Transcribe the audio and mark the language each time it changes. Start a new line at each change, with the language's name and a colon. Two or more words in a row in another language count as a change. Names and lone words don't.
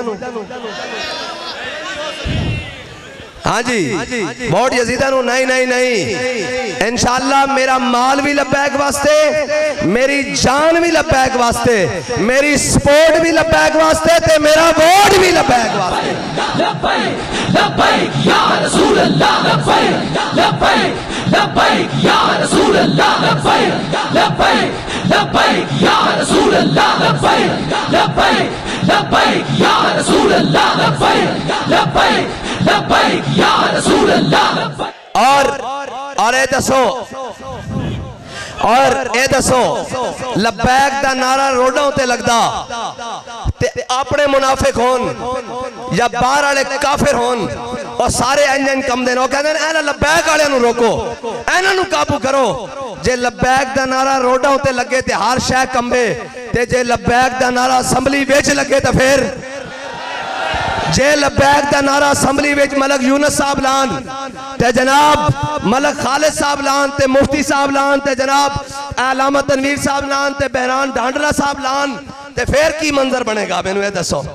Punjabi: ہاں جی، ووٹ یزیدا نوں نہیں نہیں نہیں. انشاءاللہ میرا مال بھی لبیک واسطے، میری جان بھی لبیک واسطے، میری سپورٹ بھی لبیک واسطے تے میرا ووٹ بھی لبیک واسطے.
Arabic: لبيك لبيك يا رسول الله، لبيك لبيك لبيك يا رسول الله، لبيك لبيك لبيك يا رسول الله، لبيك لبيك لبيك يا رسول الله، لبيك لبيك لبيك يا رسول الله.
Punjabi: اور اے دسو، اور اے دسو لبیک دا نعرہ روڈاں تے لگدا تے اپنے منافق ہون یا باہر والے کافر ہون اور سارے انجن کم دین، کہتے ہیں لبیک والے نوں روکو، انہاں نوں قابو کرو. جے لبیک دا نعرہ روڈاں تے لگے تے ہر شے کمبے، تے جے لبیک دا نعرہ اسمبلی وچ لگے تو فیر جے لبیک دا نعرہ اسمبلی وچ ملک یونس صاحب لان تے جناب ملک خالد صاحب لان تے مفتی صاحب لان تے جناب علامہ تنویر صاحب لان تے بہران ڈھانڈلا صاحب لان تے فیر کی منظر بنے گا، مینوں یہ دسو.